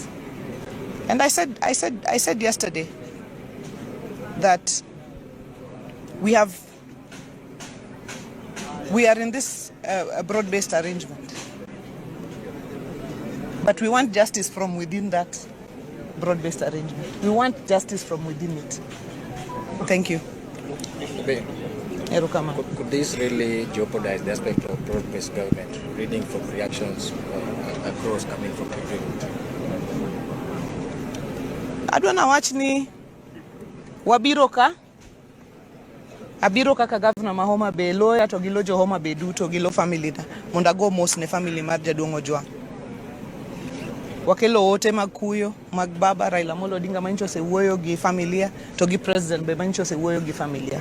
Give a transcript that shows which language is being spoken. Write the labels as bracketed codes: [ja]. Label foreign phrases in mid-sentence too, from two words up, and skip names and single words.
[en] And I said yesterday that we are in this broad-based arrangement, but we want justice from within that broad-based arrangement. We want justice from within it. Thank you. Could this really jeopardize the aspect of broad-based government, reading from reactions across coming from people? [luo] Adwana wachni wabiro ka abiro kaka governor ma Homabay loya to gilo jo Homabay duto gilo family na mondo ago mos ne family mar Jaduong' Ojwang. Wakelo ote mag kuyo mag baba Raila Amolo Odinga mancho se wuoyo gi familia to gi president be mancho se wuoyo gi familia.